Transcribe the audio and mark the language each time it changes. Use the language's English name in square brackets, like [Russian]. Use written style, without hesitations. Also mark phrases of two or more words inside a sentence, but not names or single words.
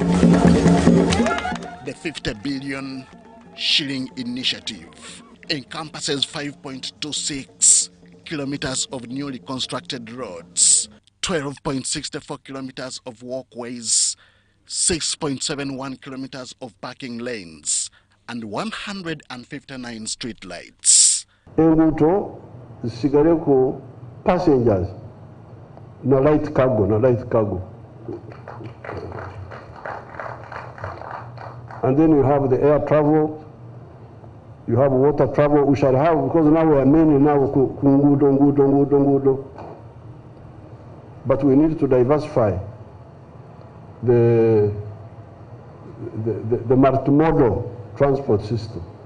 [English] The 50 billion shilling initiative encompasses 5.26 kilometers of newly constructed roads, 12.64 kilometers of walkways, 6.71 kilometers of parking lanes, and 159 street lights. [Nyankole] Enguto zisigale passengers na [English] light cargo. And then you have the air travel, you have water travel. We shall have, because now we are mainly now Ngudo. But we need to diversify the multimodal transport system.